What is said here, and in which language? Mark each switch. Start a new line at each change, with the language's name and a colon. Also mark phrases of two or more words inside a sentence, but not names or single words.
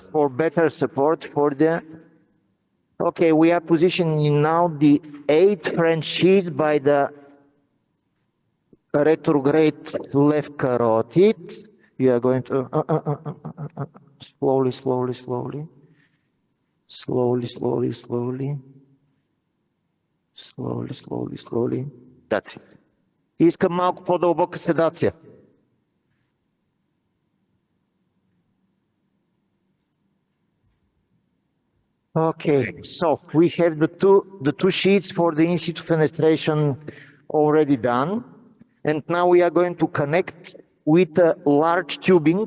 English: For better support for the. Okay, we are positioning now the 8th French sheet by the retrograde left carotid. We are going to slowly, slowly, slowly, slowly, slowly, slowly, slowly, slowly, slowly. that's it.
Bulgarian: Искам малко по-дълбока седация.
English: Okay, so we have the two sheets for the in situ fenestration already done, and now we are going to connect with a large tubing.